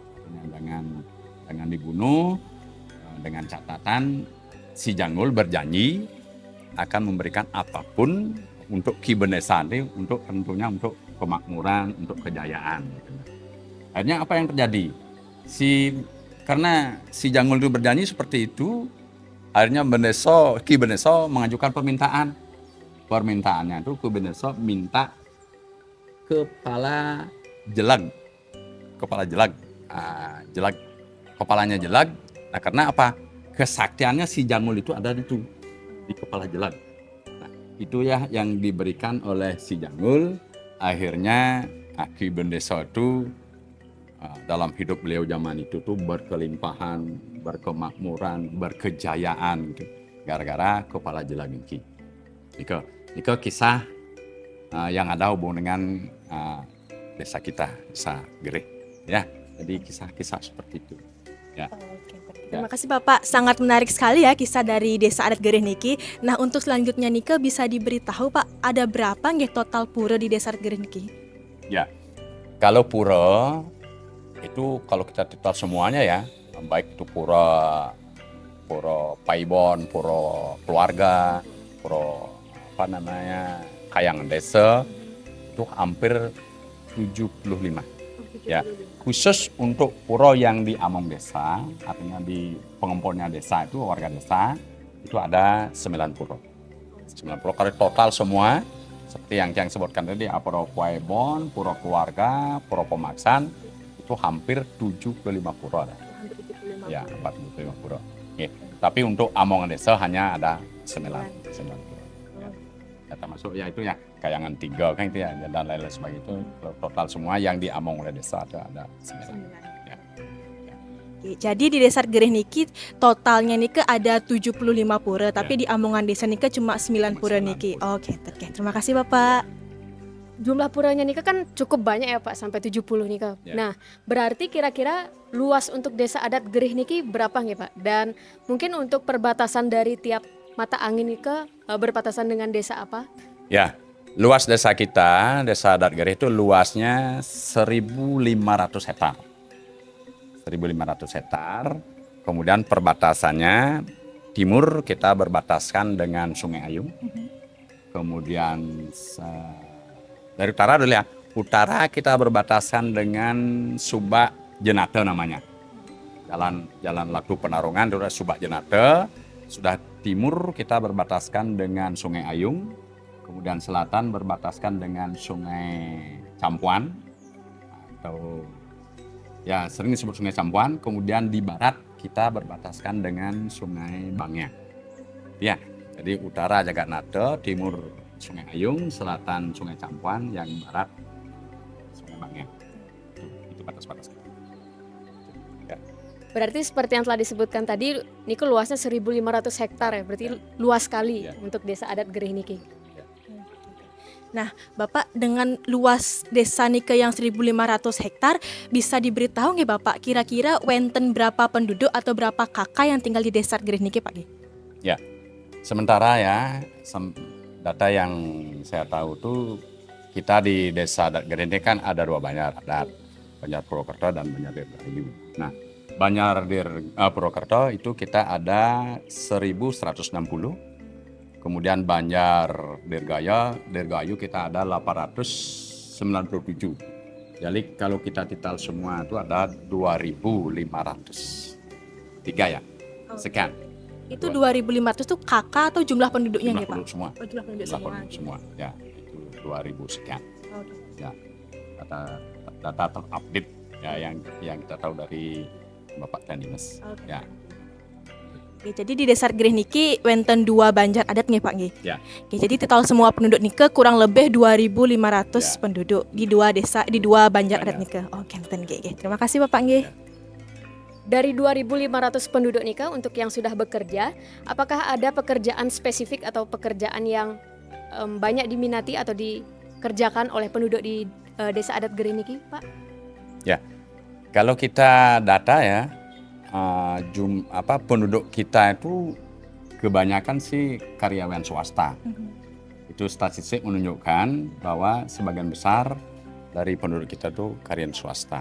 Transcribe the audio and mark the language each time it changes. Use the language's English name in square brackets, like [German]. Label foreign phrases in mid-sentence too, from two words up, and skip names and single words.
[Indonesian] Jangan dibunuh, dengan catatan si jangul berjanji akan memberikan apapun untuk Ki Bendesa ini, untuk tentunya untuk kemakmuran, untuk kejayaan. Akhirnya apa yang terjadi? Karena si jangul itu berjanji seperti itu, akhirnya Ki Bendesa mengajukan permintaan. Permintaannya itu Ki Bendesa minta kepala jelag. Kepalanya jelag. Nah, karena apa? Kesaktiannya si jangul itu ada di kepala jelag. Nah, itu ya yang diberikan oleh si jangul. Akhirnya Ki Bendesa itu dalam hidup beliau zaman itu tuh berkelimpahan, berkemakmuran, berkejayaan gitu. Gara-gara kepala jelag ini. Itu kisah yang ada hubungan dengan desa kita, Desa Gerih. Ya, jadi kisah-kisah seperti itu. Ya. Terima kasih Bapak, sangat menarik sekali ya kisah dari Desa Adat Gerih niki. Nah, untuk selanjutnya Nika bisa diberitahu Pak, ada berapa nggih total pura di Desa Adat Gerih niki? Ya, kalau pura itu kalau kita total semuanya ya, baik itu pura Paibon, pura keluarga, pura Kayangan Desa, itu hampir 75. Ya, khusus untuk pura yang di Among Desa, artinya di pengumpulnya desa itu, warga desa, itu ada 9 pura. 9 pura, kalau total semua, seperti yang sebutkan tadi, pura Paibon, pura keluarga, pura Pemaksan, itu hampir 75 pura ada. Ya, 45 pura. Oke. Tapi untuk Among Desa hanya ada 9 pura. Ya, termasuk ya itu ya Kayangan 3 kan itu ya, dan lain-lain sebagainya itu total semua yang di Among oleh desa ada 9. Ya. Oke, jadi di Desa Gerih niki totalnya niki ada 75 pura, tapi di Amongan Desa niki cuma 9 pura niki. Oke, terima kasih Bapak. Jumlah puranya nika kan cukup banyak ya Pak, sampai 70 nika. Ya. Nah, berarti kira-kira luas untuk Desa Adat Gerih niki berapa nih Pak? Dan mungkin untuk perbatasan dari tiap mata angin nika berbatasan dengan desa apa? Ya, luas desa kita, Desa Adat Gerih itu luasnya 1.500 hektar. 1.500 hektar. Kemudian perbatasannya timur kita berbataskan dengan Sungai Ayung. Kemudian dari utara dulu ya. Utara kita berbatasan dengan Subak Jenate namanya. Jalan Laku Penarungan itu Subak Jenate. Sudah timur kita berbataskan dengan Sungai Ayung. Kemudian selatan berbataskan dengan Sungai Campuan atau ya sering disebut Sungai Campuan. Kemudian di barat kita berbataskan dengan Sungai Bangya. Ya, jadi utara Jagat Nate, timur Sungai Ayung, selatan Sungai Campuan, yang barat Sungai Bangya. Itu batas-batas. Ya. Berarti seperti yang telah disebutkan tadi, niki luasnya 1.500 hektar ya, berarti luas sekali Ya. untuk desa adat Gerih niki. Nah, Bapak dengan luas desa nike yang 1.500 hektar, bisa diberitahu nggih Bapak kira-kira wenten berapa penduduk atau berapa kakak yang tinggal di desa Gerih niki Pak? Ya, sementara ya data yang saya tahu tuh kita di desa adat Gerih ini kan ada 2 Banjar adat, Banjar Purwokerto dan Banjar Dirgahayu. Nah, Banjar Purwokerto itu kita ada 1.160. Kemudian Banjar Dirgahayu kita ada 897. Jadi kalau kita total semua itu ada 2.500. 3 ya, sekian. Itu 2.500 tuh kakak atau jumlah penduduknya Jumlah nggih Pak? penduduk semua. Oh, jumlah penduduk Jumlah semua. penduduk semua. Ya, itu 2.000 sekian. Oke. Ya, data terupdate ya yang kita tahu dari Bapak Dinas. Oke. Ya. Oke, jadi di desa Gerih niki wenten 2 Banjar adat nggih Pak nggih. Ya. Oke, jadi total semua penduduk nike kurang lebih 2.500 Ya. penduduk di 2 desa di 2 Banjar adat Banjar. nike. Oke, [Balinese] wenten nggih. [Indonesian] Terima kasih Bapak nggih. Dari 2.500 penduduk nikah untuk yang sudah bekerja, apakah ada pekerjaan spesifik atau pekerjaan yang banyak diminati atau dikerjakan oleh penduduk di desa adat Gerih niki, Pak? Kalau kita data ya, penduduk kita itu kebanyakan sih karyawan swasta. Itu statistik menunjukkan bahwa sebagian besar dari penduduk kita itu karyawan swasta.